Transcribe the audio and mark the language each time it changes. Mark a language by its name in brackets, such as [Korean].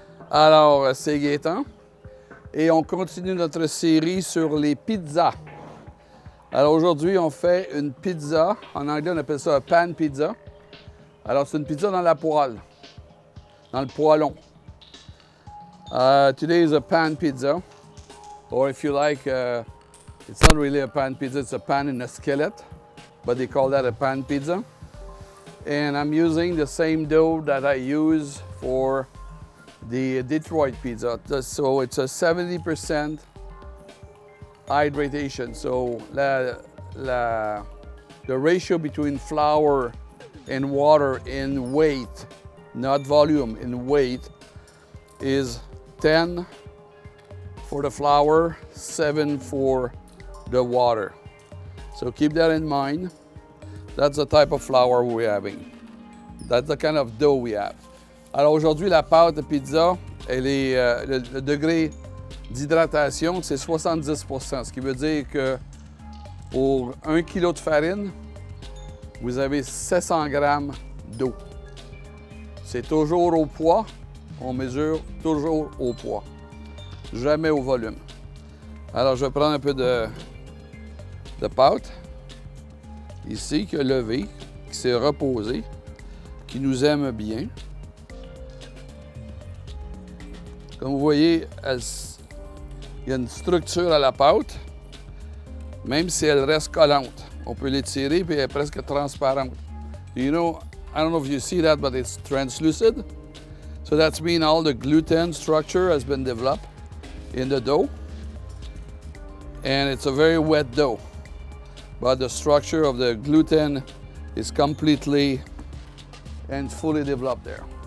[French] Alors, c'est Gaëtan et on continue notre série sur les pizzas. Alors aujourd'hui, on fait une pizza, en anglais on appelle ça un pan pizza. Alors c'est une pizza dans la poêle, dans le poêlon. [English] Today is a pan pizza, or if you like, it's not really a pan pizza, it's a pan in a skillet, but they call that a pan pizza. And I'm using the same dough that I use for the Detroit pizza. So it's a 70% hydration. So the ratio between flour and water in weight, not volume, in weight, is 10 for the flour, 7 for the water. So keep that in mind. That's the type of flour we're having. That's the kind of dough we have. [French] Alors aujourd'hui, la pâte de pizza, elle est, le degré d'hydratation, c'est 70%, ce qui veut dire que pour 1 kg de farine, vous avez 700 grammes d'eau. C'est toujours au poids, on mesure toujours au poids, jamais au volume. Alors je vais prendre un peu de pâte. Ici, qui a levé, qui s'est reposé, qui nous aime bien. Comme vous voyez, il y a une structure à la pâte, même si elle reste collante. On peut l'étirer et elle est presque transparente. [English] You know, I don't know if you see that, but it's translucid. So that means all the gluten structure has been developed in the dough. And it's a very wet dough. But the structure of the gluten is completely and fully developed there.